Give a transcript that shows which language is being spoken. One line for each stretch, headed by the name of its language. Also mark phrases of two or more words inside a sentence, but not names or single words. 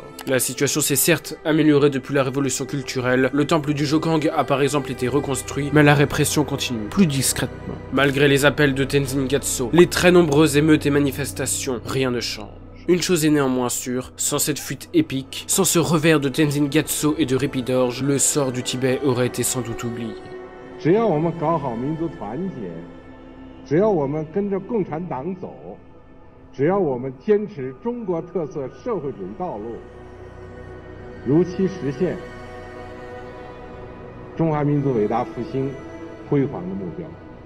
French: La situation s'est certes améliorée depuis la révolution culturelle, le temple du Jokang a par exemple été reconstruit, mais la répression continue, plus discrètement. Malgré les appels de Tenzin Gyatso, les très nombreuses émeutes et manifestations, rien ne change. Une chose est néanmoins sûre, sans cette fuite épique, sans ce revers de Tenzin Gyatso et de Répidorge, le sort du Tibet aurait été sans doute oublié.
Chinese: 只要我们搞好民族团结，只要我们跟着共产党走，只要我们坚持中国特色社会主义道路，如期实现中华民族伟大复兴辉煌的目标。